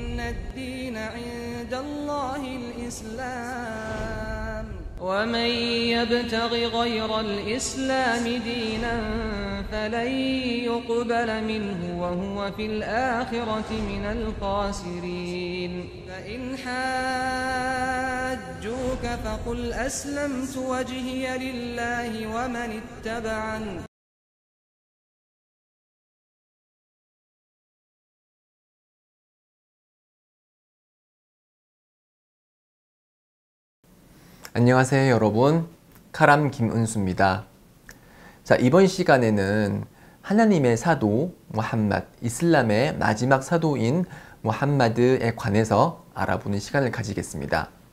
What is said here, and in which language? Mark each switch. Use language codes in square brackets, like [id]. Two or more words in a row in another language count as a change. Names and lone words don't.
[ar] الدين عند الله الإسلام ومن يبتغ غير الإسلام دينا فلن يقبل منه وهو في الآخرة من الخاسرين فإن حاجوك فقل أسلمت وجهي لله ومن اتبعني [ko] 안녕하세요 여러분, 카람 김은수입니다. 자, 이번 시간에는 하나님의 사도 무함마드, 이슬람의 마지막 사도인 무함마드에 관해서 알아보는 시간을 가지겠습니다.